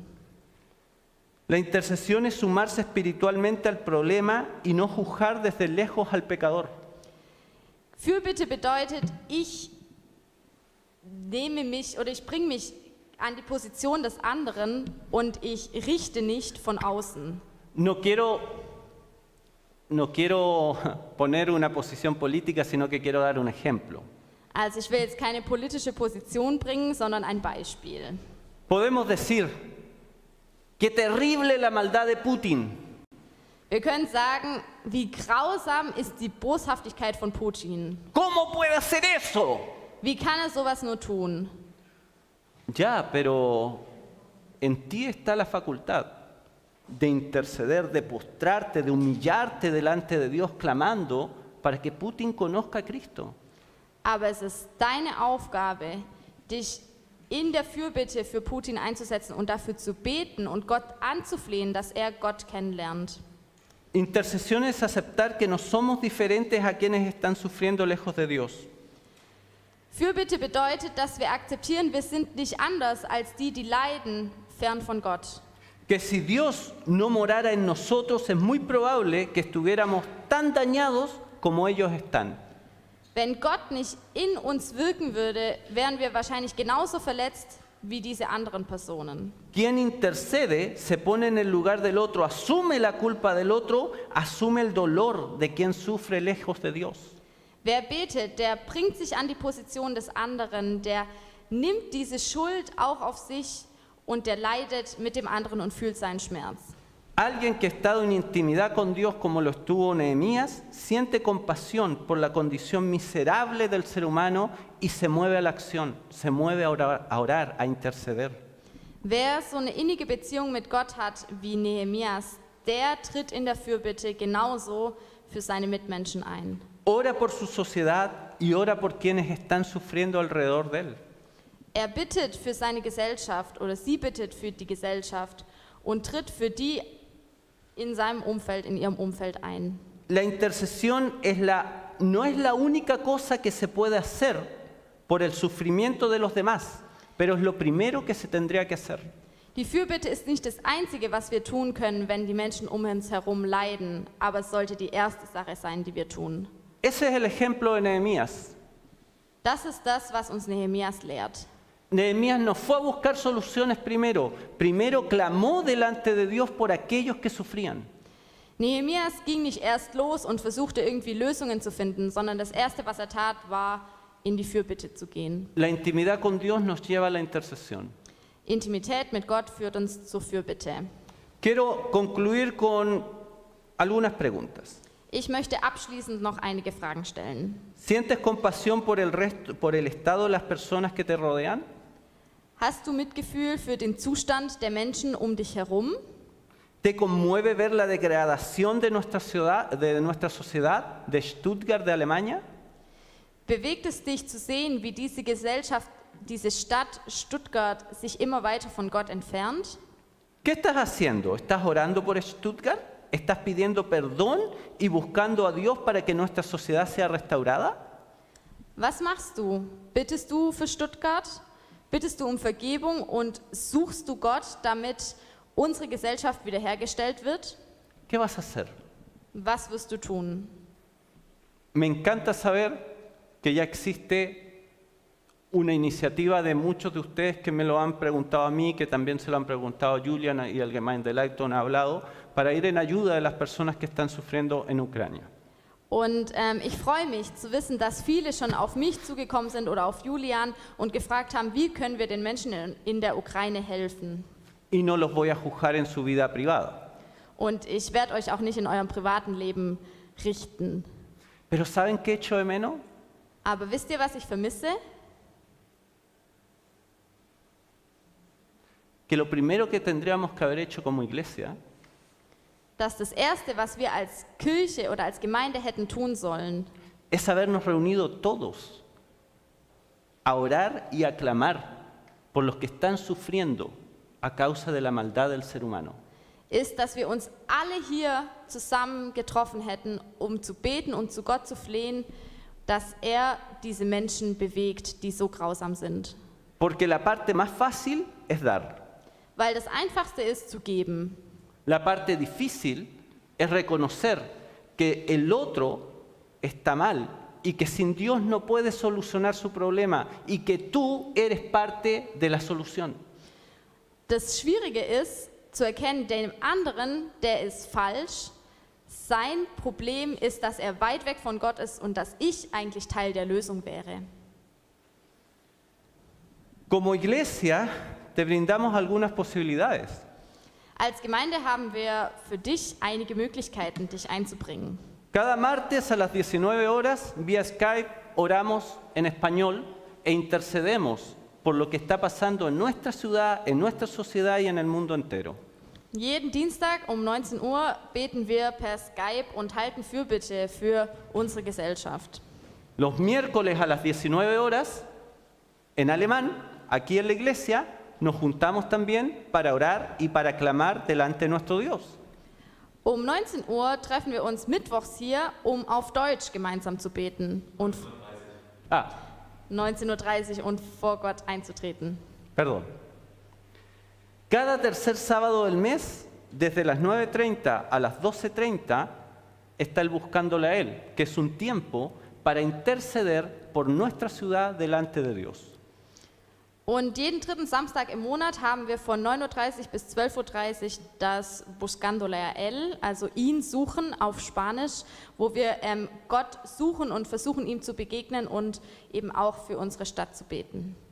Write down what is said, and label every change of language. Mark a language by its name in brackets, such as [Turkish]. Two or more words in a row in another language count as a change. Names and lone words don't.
[Spanish] La intercesión es sumarse espiritualmente al problema y no juzgar desde lejos al pecador. [German] Fürbitte bedeutet, ich bringe mich an die Position des anderen und ich richte nicht von außen. [Spanish] No quiero poner una posición política, sino que quiero dar un ejemplo. [German] Also ich will jetzt keine politische Position bringen, sondern ein Beispiel. [Spanish] Podemos decir, qué terrible la maldad de Putin. [German] Wir können sagen, wie grausam ist die Boshaftigkeit von Putin. [Spanish] ¿Cómo puede hacer eso? [German] Wie kann er sowas nur tun? [Spanish] Ya, pero en ti está la facultad de interceder, de postrarte, de humillarte delante de Dios clamando para que Putin conozca a Cristo. [German] Aber es ist deine Aufgabe, dich in der Fürbitte für Putin einzusetzen und dafür zu beten und Gott anzuflehen, dass er Gott kennenlernt. [Spanish] Intercesión es aceptar que no somos diferentes a quienes están sufriendo lejos de Dios. [German] Fürbitte bedeutet, dass wir akzeptieren, wir sind nicht anders als die, die leiden, fern von Gott. [Spanish] Que si Dios no morara en nosotros, es muy probable que estuviéramos tan dañados como ellos están. [German] Wenn Gott nicht in uns wirken würde, wären wir wahrscheinlich genauso verletzt wie diese anderen Personen. [Spanish] Quien intercede se pone en el lugar del otro, asume la culpa del otro, asume el dolor de quien sufre lejos de Dios. [German] Wer betet, der bringt sich an die Position des anderen, der nimmt diese Schuld auch auf sich und der leidet mit dem anderen und fühlt seinen Schmerz. [Spanish] Alguien que ha estado en intimidad con Dios como lo estuvo Nehemías, siente compasión por la condición miserable del ser humano y se mueve a la acción, se mueve a orar, a interceder. [German] Wer so eine innige Beziehung mit Gott hat wie Nehemias, der tritt in der Fürbitte genauso für seine Mitmenschen ein. [Spanish] Ora por su sociedad y ora por quienes están sufriendo alrededor de él. [German] Er bittet für seine Gesellschaft oder sie bittet für die Gesellschaft und tritt für die in seinem Umfeld, in ihrem Umfeld ein. [Spanish] La intercesión no es la única cosa que se puede hacer por el sufrimiento de los demás, pero es lo primero que se tendría que hacer. [German] Die Fürbitte ist nicht das Einzige, was wir tun können, wenn die Menschen um uns herum leiden, aber es sollte die erste Sache sein, die wir tun. [Spanish] Ese es el ejemplo de Nehemías. [German] Das ist das, was uns Nehemias lehrt. [Spanish] Nehemías no fue a buscar soluciones primero clamó delante de Dios por aquellos que sufrían. [German] Nehemias ging nicht erst los und versuchte irgendwie Lösungen zu finden, sondern das Erste, was er tat, war, in die Fürbitte zu gehen. [Spanish] La intimidad con Dios nos lleva a la intercesión. [German] Intimität mit Gott führt uns zur Fürbitte. [Spanish] Quiero concluir con algunas preguntas. [German] Ich möchte abschließend noch einige Fragen stellen. [Spanish] ¿Sientes compasión por el estado de las personas que te rodean? [German] Hast du Mitgefühl für den Zustand der Menschen um dich herum? [Spanish] ¿Te conmueve ver la degradación de nuestra sociedad, de Stuttgart, de Alemania? [German] Bewegt es dich zu sehen, wie diese Gesellschaft, diese Stadt Stuttgart sich immer weiter von Gott entfernt? [Spanish] ¿Qué estás haciendo? ¿Estás orando por Stuttgart? ¿Estás pidiendo perdón y buscando a Dios para que nuestra sociedad sea restaurada? [German] Was machst du? Bittest du für Stuttgart? Bittest du um Vergebung und suchst du Gott, damit unsere Gesellschaft wiederhergestellt wird? [Spanish] ¿Qué vas a hacer? [German] Was wirst du tun? [Spanish] Me encanta saber que ya existe una iniciativa de muchos de ustedes que me lo han preguntado a mí, que también se lo han preguntado a Julian y el Gemeindeleitung ha hablado, para ir en ayuda de las personas que están sufriendo en Ucrania. [German] Und ich freue mich zu wissen, dass viele schon auf mich zugekommen sind oder auf Julian und gefragt haben, wie können wir den Menschen in der Ukraine helfen. [Spanish] Y no los voy a juzgar en su vida privada. [German] Und ich werde euch auch nicht in eurem privaten Leben richten. [Spanish] Pero ¿saben qué echo de menos? [German] Aber wisst ihr, was ich vermisse? [Spanish] Que lo primero que tendríamos que haber hecho como iglesia [German] Dass das Erste, was wir als Kirche oder als Gemeinde hätten tun sollen, [Spanish] es habernos reunido todos a orar y a clamar por los que están sufriendo a causa de la maldad del ser humano. [German] ist, dass wir uns alle hier zusammen getroffen hätten, um zu beten und zu Gott zu flehen, dass er diese Menschen bewegt, die so grausam sind. [Spanish] Porque la parte más fácil es dar. [German] Weil das Einfachste ist, zu geben. [Spanish] La parte difícil es reconocer que el otro está mal y que sin Dios no puede solucionar su problema y que tú eres parte de la solución. [German] Das Schwierige ist, zu erkennen, dem anderen, der ist falsch. Sein Problem ist, dass er weit weg von Gott ist und dass ich eigentlich Teil der Lösung wäre. [Spanish] Como iglesia, te brindamos algunas posibilidades. [German] Als Gemeinde haben wir für dich einige Möglichkeiten, dich einzubringen. [Spanish] Cada martes a las 19 horas, vía Skype, oramos en español e intercedemos por lo que está pasando en nuestra ciudad, en nuestra sociedad y en el mundo entero. [German] Jeden Dienstag um 19 Uhr beten wir per Skype und halten Fürbitte für unsere Gesellschaft. [Spanish] Los miércoles a las 19 horas, en alemán, aquí en la iglesia, nos juntamos también para orar y para clamar delante de nuestro Dios. [German] Um 19 Uhr treffen wir uns mittwochs hier, um auf Deutsch gemeinsam zu beten und 19:30 Uhr und vor Gott einzutreten. [Spanish] Perdón. Cada tercer sábado del mes, desde las 9:30 a las 12:30, está el Buscándole a Él, que es un tiempo para interceder por nuestra ciudad delante de Dios. [German] Und jeden dritten Samstag im Monat haben wir von 9:30 Uhr bis 12:30 Uhr das Buscándole a Él, also ihn suchen auf Spanisch, wo wir Gott suchen und versuchen, ihm zu begegnen und eben auch für unsere Stadt zu beten.